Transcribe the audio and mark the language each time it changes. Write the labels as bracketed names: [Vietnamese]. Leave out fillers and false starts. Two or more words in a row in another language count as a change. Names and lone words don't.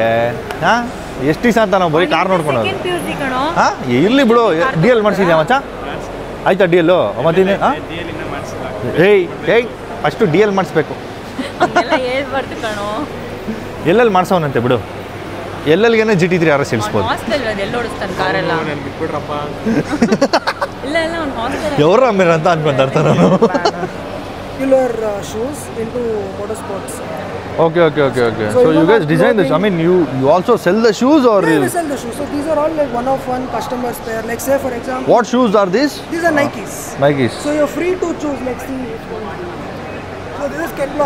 [Kannada] ಹಾಂ ಎಷ್ಟು ದಿವಸ ಅಂತ ನಾವು ಬರೀ ಕಾರ್ ನೋಡ್ಕೊಳೋದು. ಹಾಂ ಇರಲಿ ಬಿಡು, DL ಮಾಡಿಸಿದ್ಯಾ ಮಚ್ಚ? ಆಯ್ತಾ DL ಮತ್ತಿನ್ನೇ? ಹಾಂ ಏಯ್ ಫಸ್ಟು DL ಮಾಡಿಸ್ಬೇಕು. ಎಲ್ಲೆಲ್ಲಿ ಮಾಡಿಸೋನಂತೆ ಬಿಡು. ಎಲ್ಲೆಲ್ಗೇನೆ GT3 RS ಇಳಿಸ್ಬೋದು. [Telugu] ఎవరు మీరు అంతా అనుకుంటారు ನಾನು. [English] shoes into motorsports. Okay. So you guys design this. I mean, you also sell the shoes or? Yeah, we sell the shoes. So these are all like one of one customer pair. Like say for example. What shoes are these? These are Nikes. So you're free to choose. Like see. So this is Ketlox.